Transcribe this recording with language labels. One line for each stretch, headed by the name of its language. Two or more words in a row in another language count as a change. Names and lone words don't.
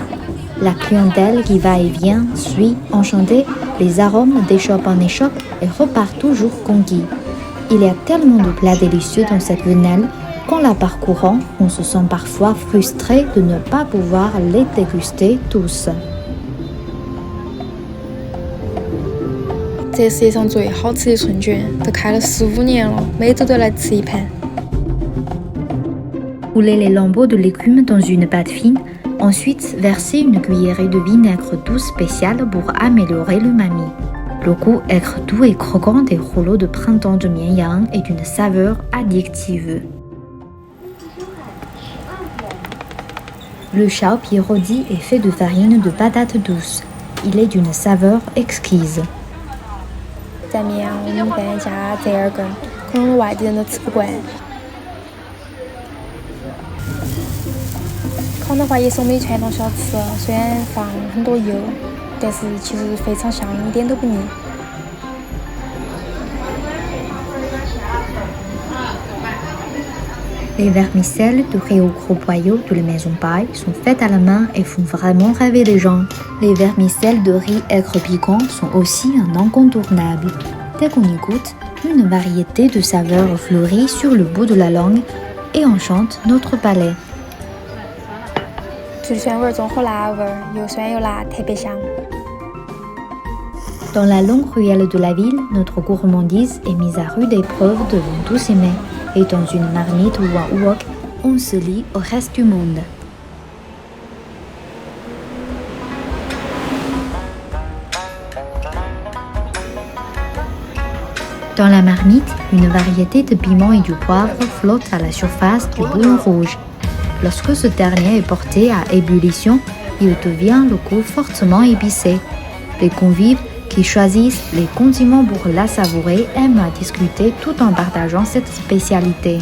French: La clientèle qui va et vient suit, enchantée, les arômes d'échoppe en échoppe et repart toujours conquis. Il y a tellement de plats délicieux dans cette venelle qu'en la parcourant, on se sent parfois frustré de ne pas pouvoir les déguster tous.
Chinese: 这世界上最好吃的春卷，都开了15年了，每周都来吃一盘。
French: Rouler les lambeaux de légumes dans une pâte fine, ensuite verser une cuillerée de vinaigre doux spécial pour améliorer l'umami. Le goût aigre doux et croquant des rouleaux de printemps de Mianyang est d'une saveur addictive. Le xiaopi rôti est fait de farine de patates douces. Il est d'une saveur exquise.
Chinese: 在绵阳，我们一般加折耳根，可能外地人都吃不惯。烤的话也是我们的传统小吃，虽然放很多油，但是其实非常香，一点都不腻。
French: Les vermicelles de riz au gros boyau de la maison paille sont faites à la main et font vraiment rêver les gens. Les vermicelles de riz aigre piquant sont aussi un incontournable. Dès qu'on y goûte, une variété de saveurs fleurit sur le bout de la langue et enchantent notre palais.
Chinese: 醋酸味中和辣味，又酸又辣，特别香。
French: Dans la longue ruelle de la ville, notre gourmandise est mise à rude épreuve devant tous ces mets. Et dans une marmite ou un wok, on se lie au reste du monde. Dans la marmite, une variété de piments et du poivre flotte à la surface du bouillon rouge. Lorsque ce dernier est porté à ébullition, il devient le goût fortement épicé. Les convives qui choisissent les condiments pour la savourer aiment à discuter tout en partageant cette spécialité.